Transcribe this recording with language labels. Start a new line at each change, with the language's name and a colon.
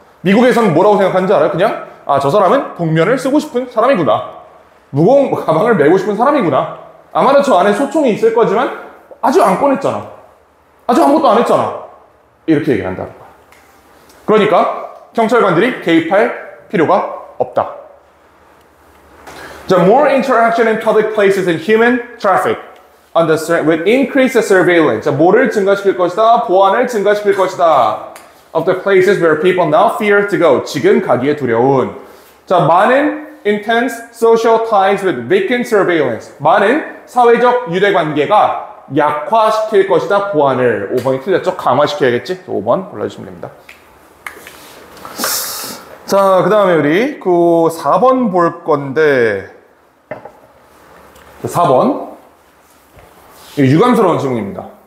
Korean: 미국에서는 뭐라고 생각하는지 알아요? 그냥 저 사람은 복면을 쓰고 싶은 사람이구나. 무거운 가방을 메고 싶은 사람이구나. 아마도 저 안에 소총이 있을 거지만 아직 안 꺼냈잖아. 아직 아무것도 안 했잖아. 이렇게 얘기를 한다는 거야. 그러니까 경찰관들이 개입할 필요가 없다.
English: 자, more interaction in public places and human traffic with increased surveillance.
Korean: 자, 뭐를 증가시킬 것이다? 보안을 증가시킬 것이다.
English: Of the places where people now fear to go.
Korean: 지금 가기에 두려운. 자, 많은
English: intense social ties with weakened surveillance.
Korean: 많은 사회적 유대관계가 약화시킬 것이다. 보안을. 5번이 틀렸죠? 강화시켜야겠지? 5번 골라주시면 됩니다. 자, 그 다음에 우리 그 4번 볼 건데 4번 유감스러운 질문입니다.